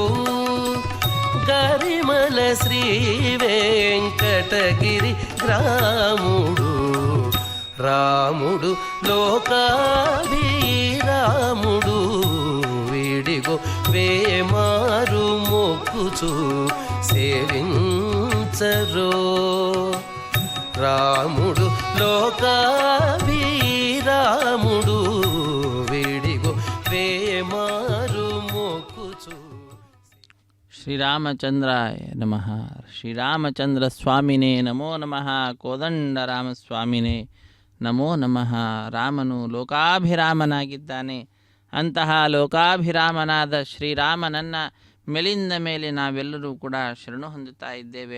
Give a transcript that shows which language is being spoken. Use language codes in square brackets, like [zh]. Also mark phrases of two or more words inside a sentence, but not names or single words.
[te] గరిమల శ్రీ వెంకటగిరి గ్రాముడు రాముడు లోకాభిరాముడు వీడిగో వేమారు మొక్కుచు సేవించరో రాముడు లోకాభిరాముడు వీడిగో వేమారు మొక్కుచు. [sa] ಶ್ರೀರಾಮಚಂದ್ರಾಯ ನಮಃ. ಶ್ರೀರಾಮಚಂದ್ರ ಸ್ವಾಮಿನೇ ನಮೋ ನಮಃ. ಕೋದಂಡರಾಮಸ್ವಾಮಿನೇ ನಮೋ ನಮಃ. [kn] ರಾಮನು ಲೋಕಾಭಿರಾಮನಾಗಿದ್ದಾನೆ. ಅಂತಹ ಲೋಕಾಭಿರಾಮನಾದ ಶ್ರೀರಾಮನನ್ನು ಮೇಲಿಂದ ಮೇಲೆ ನಾವೆಲ್ಲರೂ ಕೂಡ ಶರಣು ಹೊಂದುತ್ತಾ ಇದ್ದೇವೆ.